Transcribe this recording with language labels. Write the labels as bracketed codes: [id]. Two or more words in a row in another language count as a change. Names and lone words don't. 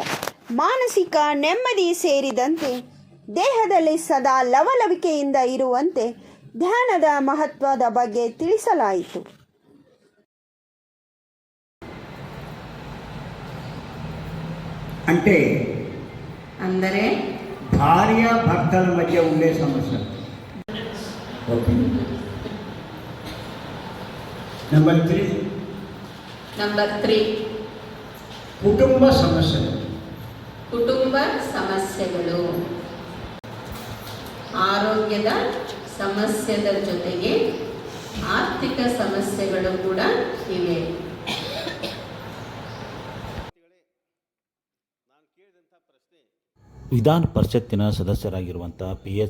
[kn] ಮಾನಸಿಕ ನೆಮ್ಮದಿ ಸೇರಿದಂತೆ ದೇಹದಲ್ಲಿ ಸದಾ ಲವಲವಿಕೆಯಿಂದ ಇರುವಂತೆ ಧ್ಯಾನದ ಮಹತ್ವದ ಬಗ್ಗೆ ತಿಳಿಸಲಾಯಿತು. ಅಂದರೆ [te] భార్య భర్తల మధ్య ఉండే సమస్య. ఓకే. నెంబర్ 3 కుటుంబ సమస్యలు. [kn] ಕುಟುಂಬ ಸಮಸ್ಯೆಗಳು, ಆರೋಗ್ಯದ ಸಮಸ್ಯೆದ ಜೊತೆಗೆ ಆರ್ಥಿಕ ಸಮಸ್ಯೆಗಳು ಕೂಡ ಇವೆ. ವಿಧಾನ ಪರಿಷತ್ತಿನ ಸದಸ್ಯರಾಗಿರುವಂಥ P.H.